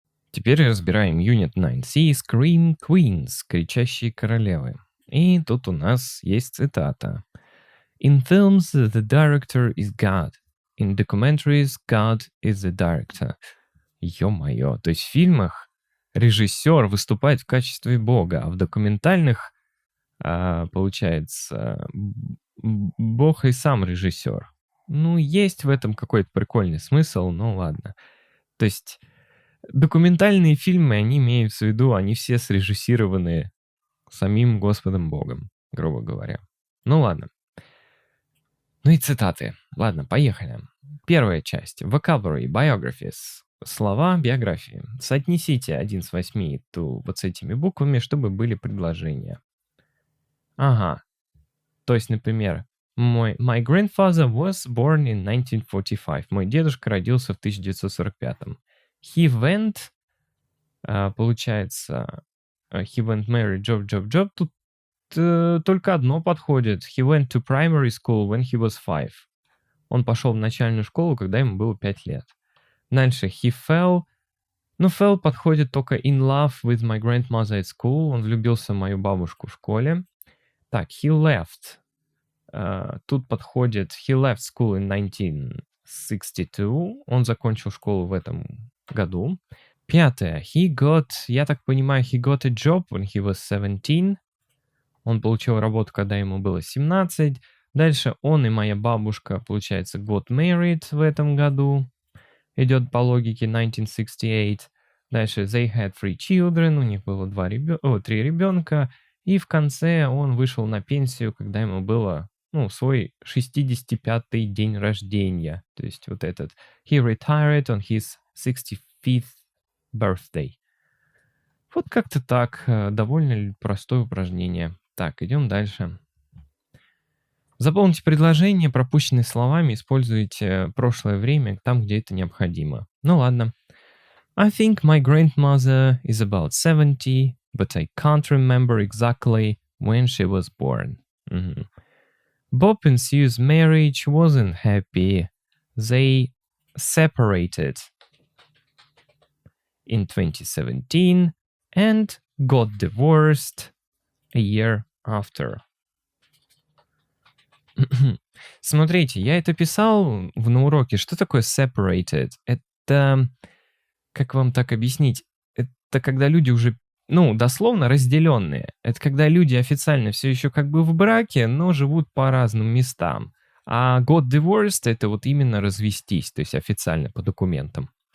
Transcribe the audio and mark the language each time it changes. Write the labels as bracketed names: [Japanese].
[Russian] Теперь разбираем Unit 9C Scream Queens, кричащие королевы. И тут у нас есть цитата. [English] In films, the director is God. In documentaries, God is the director. [Russian] Ё-моё, то есть в фильмах режиссер выступает в качестве бога, а в документальных, получается, бог и сам режиссер. Ну, есть в этом какой-то прикольный смысл, но ладно. То есть документальные фильмы, они имеются в виду, они все срежиссированы самим Господом Богом, грубо говоря. Ну ладно. Ну и цитаты. Ладно, поехали. Первая часть. [English] Vocabulary, biographies. [Russian] Слова, биографии. Соотнесите 1 с 8 вот с этими буквами, чтобы были предложения. Ага. То есть, например, [English] My grandfather was born in 1945. [Russian] Мой дедушка родился в 1945. [English] He went, [Russian] получается, [English] he went marry, job. [Russian] Тут только одно подходит. [English] He went to primary school when he was 5. [Russian] Он пошел в начальную школу, когда ему было 5 лет. Дальше, [English] he fell. [Russian] Ну, [English] fell [Russian] подходит только [English] in love with my grandmother at school. [Russian] Он влюбился в мою бабушку в школе. Так, [English] he left. [Russian] Тут подходит [English] he left school in 1962. [Russian] Он закончил школу в этом году. Пятое. [English] He got, [Russian] я так понимаю, [English] he got a job when he was 17. [Russian] Он получил работу, когда ему было 17. Дальше он и моя бабушка, получается, [English] got married [Russian] в этом году. Идет по логике 1968. Дальше [English] they had 3 children. [Russian] У них было 3 ребенка. И в конце он вышел на пенсию, когда ему было, свой 65-й день рождения. То есть вот этот. [English] He retired on his 65th birthday. [Russian] Вот как-то так. Довольно простое упражнение. Так, идем дальше. Заполните предложение пропущенными словами, используйте прошлое время там, где это необходимо. Ну ладно. [English] I think my grandmother is about 70. but I can't remember exactly when she was born. Мгм. Bob and Sue's marriage wasn't happy. They separated in 2017 and got divorced a year after. [Russian] Смотрите, я это писал на уроке. Что такое separated? Это, как вам так объяснить? Это когда люди уже, дословно разделенные. Это когда люди официально все еще как бы в браке, но живут по разным местам. А got divorced — это вот именно развестись, то есть официально по документам.